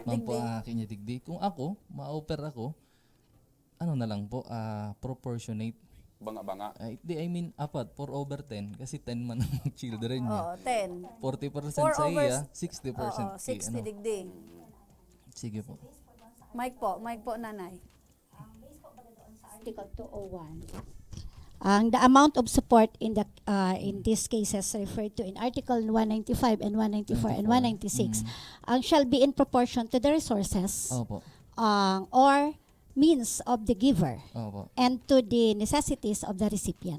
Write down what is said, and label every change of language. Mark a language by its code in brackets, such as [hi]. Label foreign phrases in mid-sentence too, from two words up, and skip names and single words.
[bik] Man po ang akin niya digdi. Kung ako, ma-offer ako, na lang po, proportionate. Banga-banga. Apat, 4 over 10 kasi 10 man ang children niya. Oo, 10. 40% sa iya, 60% Oo, 60 digdi. Sige po. Mike po nanay. [en] Article 201. The amount of support in these cases referred to in Article 195 and 194 and 196 shall be in proportion to the resources or means of the giver and to the necessities of the recipient.